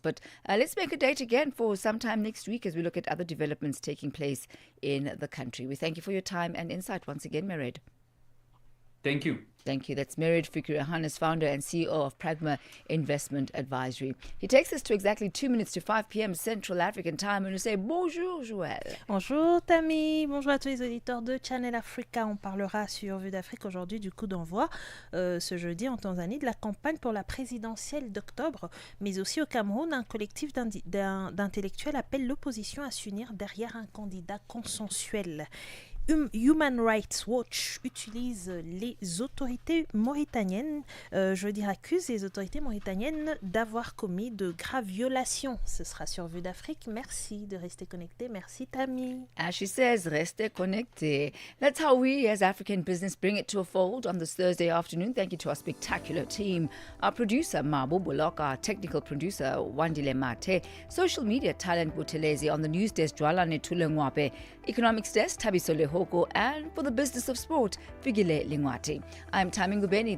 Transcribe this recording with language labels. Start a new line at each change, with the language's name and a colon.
English: But let's make a date again for sometime next week as we look at other developments taking place in the country. We thank you for your time and insight once again, Merid. Thank you. Thank you. That's Merid Fikiri-Hannes, founder and CEO of Pragma Investment Advisory. He takes us to exactly 2 minutes to 5 p.m. Central African time. And we say bonjour, Joël.
French: Bonjour, Thami. Bonjour à tous les auditeurs de Channel Africa. On parlera sur Vue d'Afrique aujourd'hui du coup d'envoi ce jeudi en Tanzanie de la campagne pour la présidentielle d'octobre. Mais aussi au Cameroun, un collectif d'intellectuels appelle l'opposition à s'unir derrière un candidat consensuel. Human Rights Watch utilise les autorités mauritaniennes, accuse les autorités mauritaniennes d'avoir commis de graves violations. Ce sera sur Vue d'Afrique. Merci de rester connecté. Merci, Thami.
English: As she says,
French: restez connecté.
English: That's how we as African Business bring it to a fold on this Thursday afternoon. Thank you to our spectacular team. Our producer, Mabu Bulok, our technical producer, Wandile Mate, social media talent, Butelezi, on the news desk, Jwalane Tulengwape, economics desk, Tabiso Lehoko, and for the business of sport, Figile Lingwati. I'm Thami Ngubeni.